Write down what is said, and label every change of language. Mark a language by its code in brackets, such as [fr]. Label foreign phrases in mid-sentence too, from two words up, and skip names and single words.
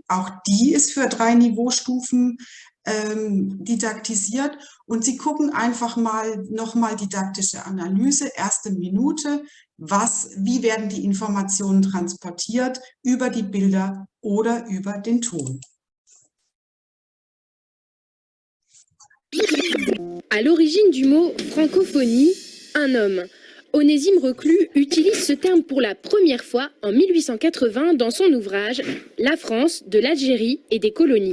[de] Auch die ist für 3 Niveaustufen didaktisiert und Sie gucken einfach mal nochmal didaktische Analyse, 1. Minute, wie werden die Informationen transportiert über die Bilder oder über den Ton. [fr] À l'origine du mot francophonie, un homme, Onésime Reclus, utilise ce terme pour la première fois en 1880 dans son ouvrage « La France, de l'Algérie et des colonies ».